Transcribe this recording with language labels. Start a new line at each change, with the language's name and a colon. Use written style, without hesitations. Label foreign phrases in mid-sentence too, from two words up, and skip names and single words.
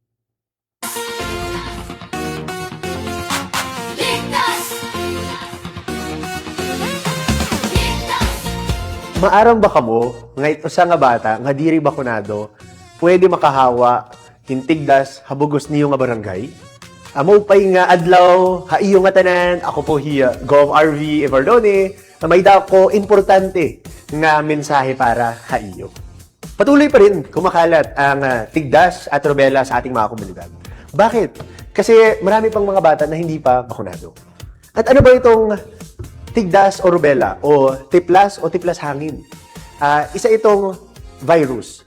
Waray: Maaram ba kamo, nga ito sa nga bata, nga diri bakunado, pwede makahawa, hintigdas, habugos niyo nga barangay? Amo pa'y nga adlaw, haiyo nga tanan, ako po hiya, Gov. R.V. Ivardoni, na may dako importante nga mensahe para haiyo.
Filipino: Patuloy pa rin kumakalat ang tigdas at rubella sa ating mga komunidad. Bakit? Kasi marami pang mga bata na hindi pa bakunado. At ano ba itong tigdas o rubella o tiplas hangin? Isa itong virus.